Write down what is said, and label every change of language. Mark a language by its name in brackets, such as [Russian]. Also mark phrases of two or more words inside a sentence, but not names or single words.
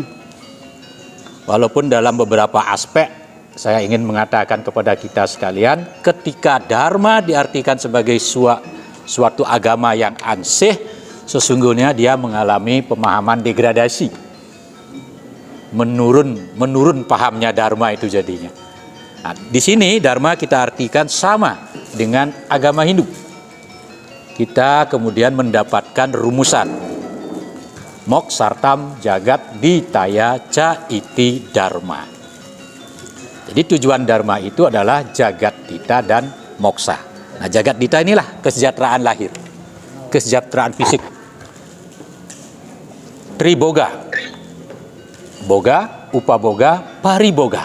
[Indonesian] Walaupun dalam beberapa aspek, saya ingin mengatakan kepada kita sekalian, ketika dharma diartikan sebagai suatu agama yang ansih, sesungguhnya dia mengalami pemahaman degradasi. Menurun pahamnya dharma itu jadinya. Nah, di sini dharma kita artikan sama dengan agama Hindu. Kita kemudian mendapatkan rumusan [Sanskrit] moksartam jagat ditaya ca iti dharma. [Indonesian] Jadi tujuan dharma itu adalah jagat dita dan moksa. Nah jagat dita inilah kesejahteraan lahir, kesejahteraan fisik. Triboga, boga, upaboga, pariboga.